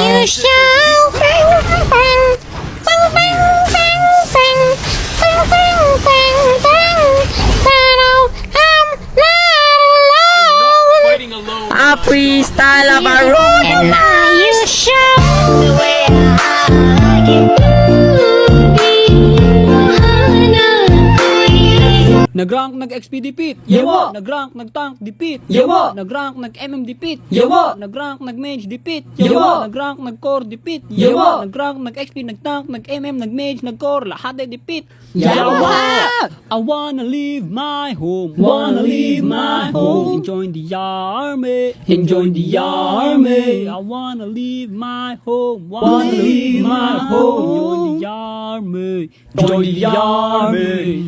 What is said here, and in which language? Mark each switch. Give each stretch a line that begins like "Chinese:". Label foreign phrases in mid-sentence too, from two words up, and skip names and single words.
English: When you shout, bang, bang, bang, bang, bang, bang, bang, bang, bang, bang, bang, I'm not alone. I freestyle of a room. And now you shout the way I like it.
Cebuano: Nag-rank, nag-XP dipit. Yawa! Nag-rank, nag-tank dipit. Yawa! Nag-rank, nag-MM dipit. Yawa! Nag-rank, nag-mage dipit. Yawa! Nag-rank, nag-core dipit. Yawa!
Filipino: Nag-rank, nag-XP, nag-tank, nag-MM, nag-mage, nag-core, lahat ay dipit.
Cebuano: Yawa!
English: I wanna leave my home. Wanna leave my home. Join the army. Join the army. I wanna leave my home. Wanna leave my home. Join the army. Join the army.